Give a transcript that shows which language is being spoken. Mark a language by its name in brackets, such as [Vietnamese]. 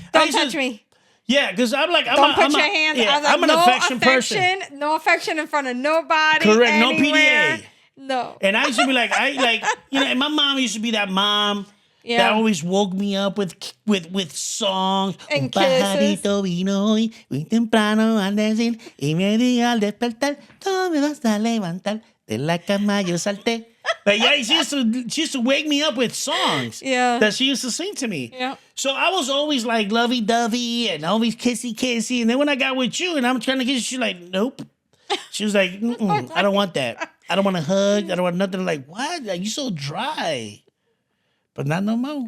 [English] Don't touch me. Yeah, because I'm like, Don't put your hands. Yeah, I was like, I'm an no affection person. No affection in front of nobody. Correct. Anywhere. No PDA. No. And I used to be like, and my mom used to be that mom Yeah. that always woke me up with songs. And [Spanish] Un pajarito vino hoy, muy temprano al decir, y me dijo al despertar, tú me vas a levantar, de la cama yo salté. [English] Like, yeah, she used to wake me up with songs that she used to sing to me. Yeah. So I was always like lovey-dovey and always kissy-kissy. And then when I got with you and I'm trying to kiss you, she's like, nope. She was like, I don't want that. I don't want a hug. I don't want nothing. Like, what? Like, you so dry. But not no more.